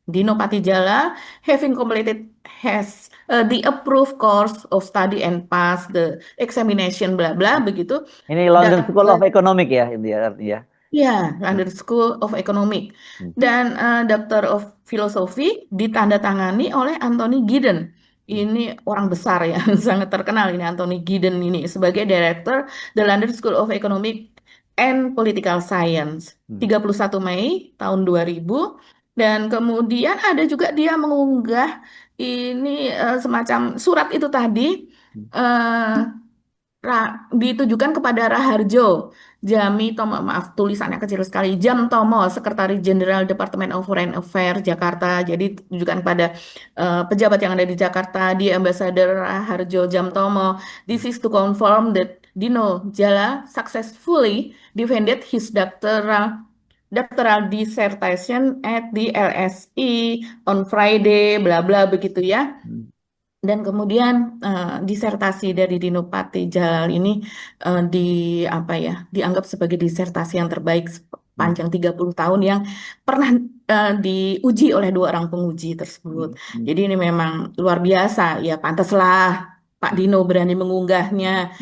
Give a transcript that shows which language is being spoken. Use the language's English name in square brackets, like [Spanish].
[English] Dino Patijala, having completed has the approved course of study and pass the examination, [Indonesian] bla bla begitu. Ini London School of Dapat Economic ya, ini ya artinya. ya London School of Economic Hmm, dan Doctor of Philosophy ditandatangani oleh Anthony Giddens. hmm, Ini orang besar ya, sangat terkenal ini Anthony Giddens ini sebagai Director the London School of Economic and Political Science. hmm, 31 Mei tahun 2000, dan kemudian ada juga dia mengunggah ini semacam surat itu tadi, hmm. eh, ditujukan kepada Raharjo Jami Tomo, maaf tulisannya kecil sekali, Jam Tomo, Sekretaris Jenderal Departemen of Foreign Affairs Jakarta. Jadi ditujukan kepada pejabat yang ada di Jakarta, di Ambassador Raharjo Jam Tomo. [English] This is to confirm that Dino Jala successfully defended his doctoral dissertation at the LSE on Friday, [Indonesian] bla bla begitu ya. Hmm. Dan kemudian disertasi dari Dino Patijalal ini apa ya, dianggap sebagai disertasi yang terbaik Hmm, sepanjang 30 tahun yang pernah diuji oleh 2 orang penguji tersebut. hmm, Jadi ini memang luar biasa, ya pantaslah Pak Dino berani mengunggahnya.